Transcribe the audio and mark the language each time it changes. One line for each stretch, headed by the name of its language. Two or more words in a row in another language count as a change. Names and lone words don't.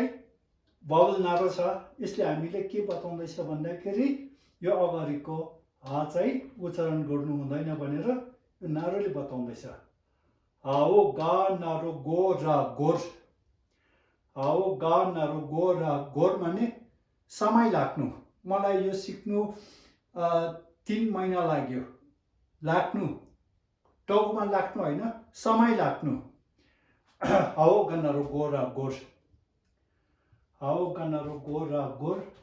Nepali: भावल नारो छ यसले हामीले के बताउँदैछ भन्दाखेरि यो अगाडिको हा चाहिँ उच्चारण गर्नु हुँदैन भनेर यो नारोले बताउँदैछ हाओ गा नारो गो र गोर हाओ गा नारो गो र गोर माने समय लाग्नु मलाई यो सिक्नु 3 महिना लाग्नु टाउकोमा लाग्नु होइन समय लाग्नु हाओ गनारो गो र गोर हाओ गनारो गो र गोर